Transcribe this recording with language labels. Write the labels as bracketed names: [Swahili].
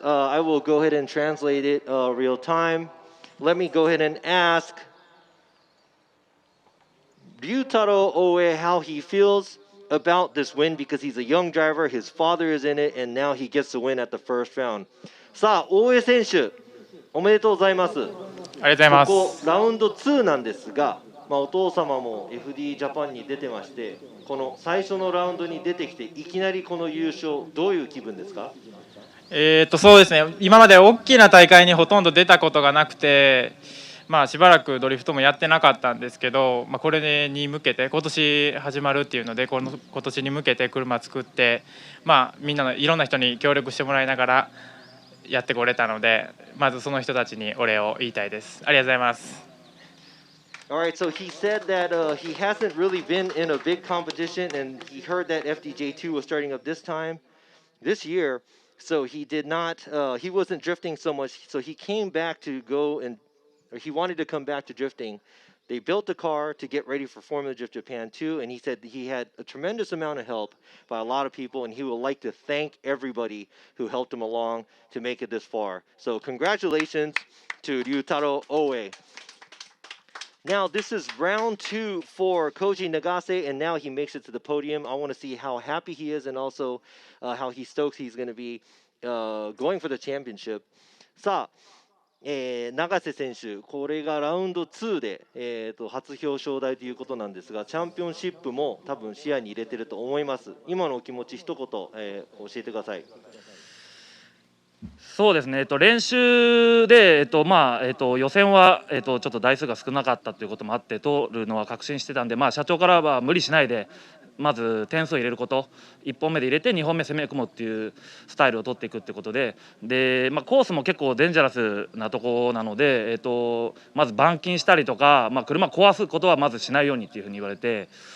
[English] I will go ahead and translate it real time. Let me go ahead and ask Ryotaro Oe how he feels about this win, because he's a young driver, his father is in it, and now he gets the win at the first round. [Japanese] さあ、大江選手、おめでとうございます。ありがとうございます。ここラウンド2なんですが、お父様も FD ジャパンに出てまして、この最初のラウンドに出てきていきなりこの優勝、どういう気分ですか？そうですね、今まで大きな大会にほとんど出たことがなくて、しばらくドリフトもやってなかったんですけど、これに向けて今年始まるっていうので、今年に向けて車作って、みんなのいろんな人に協力してもらいながらやってこれたので、まずその人たちにお礼を言いたいです。ありがとうございます。 [English] Alright, so he said that he hasn't really been in a big competition, and he heard that FDJ2 was starting up this year, so he did not, he wasn't drifting so much, so he came back to go and, or he wanted to come back to drifting. They built a car to get ready for Formula Drift Japan 2, and he said he had a tremendous amount of help by a lot of people, and he would like to thank everybody who helped him along to make it this far. So congratulations to Ryotaro Oe. Now this is round 2 for Koji Nagase, and now he makes it to the podium. I want to see how happy he is, and also how he stokes he's going to be going for the championship. [Japanese] さあ、永瀬選手、これがラウンド2で、初表彰台ということなんですが、チャンピオンシップも多分視野に入れてると思います。今のお気持ち一言、教えてください。そうですね、練習で、予選は、ちょっと台数が少なかったということもあって通るのは確信してたんで、社長からは無理しないでまず点数を入れること、1本目で入れて2本目攻め込むっていうスタイルを取っていくってことで、コースも結構デンジャラスなとこなので、まず板金したりとか、車壊すことはまずしないようにっていうふうに言われて、